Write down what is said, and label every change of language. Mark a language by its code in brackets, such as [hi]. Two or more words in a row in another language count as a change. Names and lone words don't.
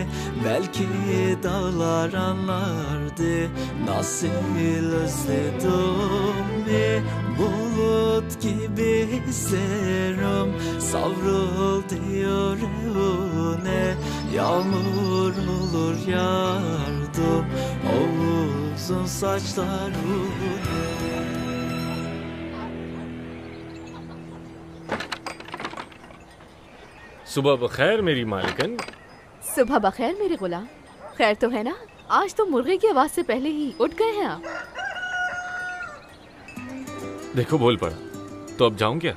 [tr] Belki dağlar anlardı nasıl özledim. Bulut gibi hislerim savruldu yüreğine. Yağmur olur yardım o uzun saçlarına. [hi] सुबह बखैर मेरी मालिकन। सुबह बखैर मेरे गुलाम। खैर तो है ना? आज तो मुर्गे की आवाज से पहले ही उठ गए हैं आप। देखो बोल पड़ा, तो अब जाऊं क्या?